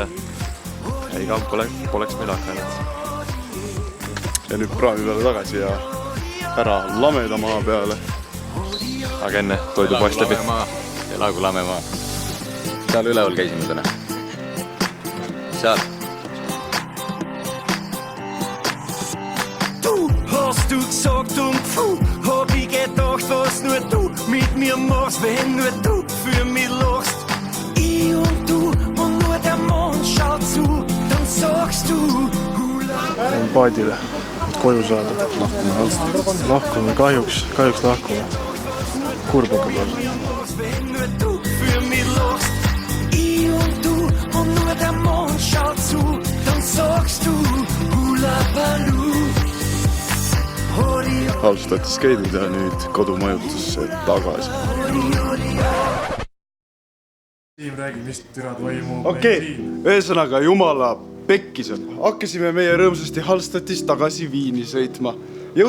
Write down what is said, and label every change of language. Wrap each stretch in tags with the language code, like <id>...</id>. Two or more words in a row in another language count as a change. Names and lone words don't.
<et>Ei kamp poleks meil hakanud. Ja nüüd praami peale tagasi ja ära lameda maa peale. Aga enne toidupoest läbi. Elagu lamemaa. Seal üleval käisime täna. Seal.</et> <de>Du hast du gesagt und puh, hab ich gedacht, was nur du mit mir machst, wenn nur du für mich lachst. Ich und du und nur der Mond schaut zu, dann sagst du</de> <et>Lähen paadile, et koju saada. Lahkume, kahjuks lahkume. Kurb hakkab olla.</et> <de>wenn nur du für mich lachst. Ich und du und nur der Mond schaut zu, dann sagst du hula-paloo.</de> <et>Hallstattis käidud ja nüüd kodumajutusse tagasi. Siim räägi, mis türad vaimu. Okei, ühesõnaga jumala pekkis on. Hakkasime meie rõõmsasti Hallstattis tagasi Viini sõitma.</et>